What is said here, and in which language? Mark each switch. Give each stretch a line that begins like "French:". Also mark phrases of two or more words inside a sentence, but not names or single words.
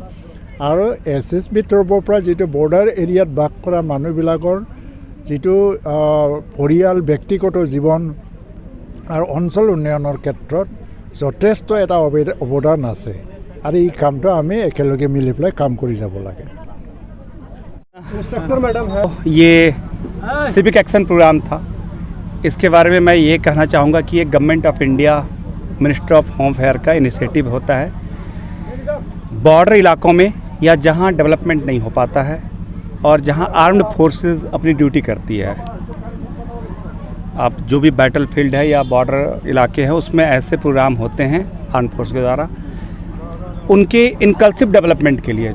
Assamese: আৰু SSBৰ তৰফৰ পৰা যিটো বৰ্ডাৰ এৰিয়াত বাস কৰা মানুহবিলাকৰ যিটো পৰিয়াল, ব্যক্তিগত জীৱন আৰু অঞ্চল উন্নয়নৰ ক্ষেত্ৰত যথেষ্ট এটা অৱদান আছে, আৰু এই কামটো আমি একেলগে মিলি পেলাই কাম কৰি যাব লাগে।
Hindi: ये
English: civic action program
Hindi: था। इसके बारे में मैं ये कहना चाहूँगा कि ये
English: Government of India Ministry of Home Affair
Hindi: का इनिशिएटिव होता है। बॉर्डर इलाकों में या जहाँ डेवलपमेंट नहीं हो पाता है और जहाँ
English: armed forces
Hindi: अपनी ड्यूटी करती है, अब जो भी
English: battle field
Hindi: है या बॉर्डर इलाके हैं उसमें ऐसे प्रोग्राम होते हैं
English: armed force
Hindi: के द्वारा उनके
English: inclusive development
Hindi: के लिए।